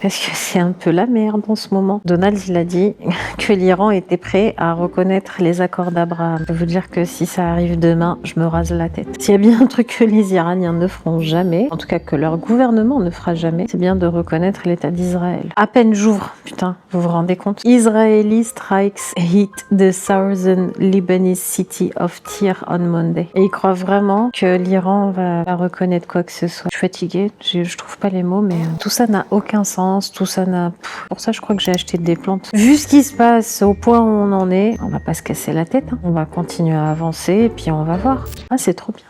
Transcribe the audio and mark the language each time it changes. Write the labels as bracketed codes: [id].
[fr] Parce que c'est un peu la merde en ce moment. Donald, il a dit... que l'Iran était prêt à reconnaître les accords d'Abraham. Je veux dire que si ça arrive demain, je me rase la tête. S'il y a bien un truc que les Iraniens ne feront jamais, en tout cas que leur gouvernement ne fera jamais, c'est bien de reconnaître l'État d'Israël. À peine j'ouvre, putain, vous vous rendez compte? [en] Israeli strikes hit the southern Lebanese city of Tyre on Monday. [fr] Et ils croient vraiment que l'Iran va reconnaître quoi que ce soit. Je suis fatiguée, je trouve pas les mots, mais tout ça n'a aucun sens, tout ça n'a... Pour ça, je crois que j'ai acheté des plantes. Vu ce qui se passe au point où on en est, on va pas se casser la tête, hein. On va continuer à avancer et puis on va voir. Ah, c'est trop bien.